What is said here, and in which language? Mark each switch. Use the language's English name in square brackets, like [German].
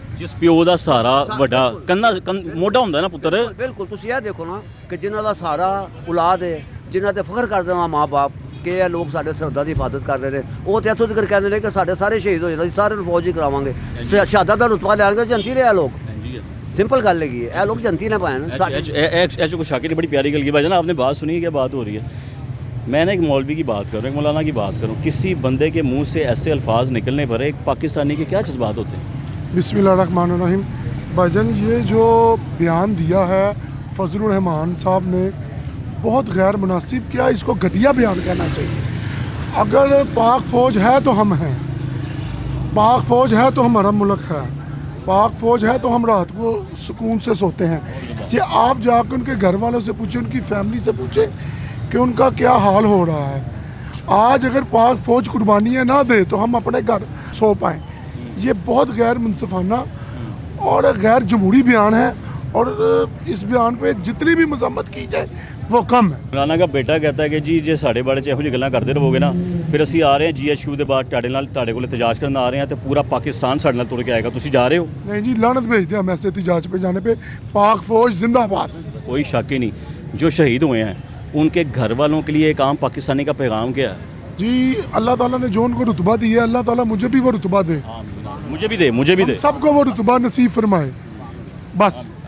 [Punjabi] ਜਿਸ ਪਿਓ ਦਾ ਸਹਾਰਾ ਵੱਡਾ ਕੰਨਾ ਮੋਢਾ ਹੁੰਦਾ ਨਾ ਪੁੱਤਰ। ਬਿਲਕੁਲ ਤੁਸੀਂ ਇਹ ਦੇਖੋ ਨਾ ਕਿ ਜਿਨ੍ਹਾਂ ਦਾ ਸਾਰਾ ਔਲਾਦ ਹੈ, ਜਿਨ੍ਹਾਂ ਤੇ ਫਖਰ ਕਰਦੇ ਹਾਂ ਮਾਂ-ਬਾਪ ਕਿ ਇਹ ਲੋਕ ਸਾਡੇ ਸਰਹੱਦਾਂ ਦੀ ਹਿਫਾਜ਼ਤ ਕਰ ਰਹੇ ਨੇ, ਉਹ ਤੇ ਇੱਥੋਂ ਤੱਕ ਕਹਿੰਦੇ ਨੇ ਕਿ ਸਾਡੇ ਸਾਰੇ ਸ਼ਹੀਦ ਹੋ ਜਾਣਾ, ਅਸੀਂ ਸਾਰਿਆਂ ਨੂੰ ਫੌਜ ਹੀ ਕਰਾਵਾਂਗੇ, ਸ਼ਹਾਦਤ ਦਾ ਰੁਤਬਾ ਲੈਣਗੇ, ਜਨਤੀ ਰਹੇ ਲੋਕ। [Hindi] सिंपल गल है ये लोग जनती ना पाए ना। ऐसे को शाकिर ने बड़ी प्यारी गल की भाई ना, आपने बात सुनी, क्या बात हो रही है। मैं ना एक मौलवी की बात करूँ, एक मौलाना की बात करूँ, किसी बंदे के मुंह से ऐसे अल्फाज निकलने पर एक पाकिस्तानी के क्या जज्बात होते हैं। [Arabic] बिस्मिल्लाहिर्रहमानिर्रहीम। [Hindi] भाईजान ये जो बयान दिया है फजलुर रहमान साहब ने, बहुत गैर मुनासिब, क्या इसको घटिया बयान कहना चाहिए। अगर पाक फ़ौज है तो हम हैं, पाक फ़ौज है तो हमारा मुल्क है, पाक फ़ौज है तो हम रात को सुकून से सोते हैं। ये आप जाकर उनके घर वालों से पूछें, उनकी फैमिली से पूछें कि उनका क्या हाल हो रहा है। आज अगर पाक फ़ौज कुर्बानियाँ ना दे तो हम अपने घर सो पाएँ। ये बहुत गैर मुनसिफाना और गैर जमहूरी बयान है, और इस बयान पे जितनी भी मजम्मत की जाए वो कम है। [Punjabi] ਮੌਲਾਨਾ ਦਾ ਬੇਟਾ [Hindi] कहता है कि जी [Punjabi] ਜੇ ਸਾਡੇ ਬਾਰੇ 'ਚ ਇਹੋ ਜਿਹੀ ਗੱਲਾਂ ਕਰਦੇ ਰਹੋਗੇ ਨਾ, ਫਿਰ ਅਸੀਂ ਆ ਰਹੇ ਹਾਂ GSU ਦੇ ਬਾਅਦ ਤੁਹਾਡੇ ਕੋਲ ਇਤਜਾਜ ਕਰਨ ਆ ਰਹੇ ਹਾਂ, ਤੇ ਪੂਰਾ ਪਾਕਿस्तान ਸਾਡੇ ਨਾਲ ਤੁਰ ਕੇ ਆਏਗਾ। ਤੁਸੀਂ ਜਾ ਰਹੇ ਹੋ? [Hindi] नहीं जी, लानत भेज दिया हम ऐसे एहतजाज पे जाने पे। पाक फ़ौज जिंदाबाद। कोई शक ही नहीं। जो शहीद हुए हैं उनके घर वालों के लिए एक आम पाकिस्तानी का पैगाम क्या है? जी अल्लाह ताला ने जो उनको रुतबा दिया है, अल्लाह ताला मुझे भी वो रुतबा दे, मुझे भी दे, मुझे भी हम दे। सबको वो रुतबा नसीब फरमाए बस।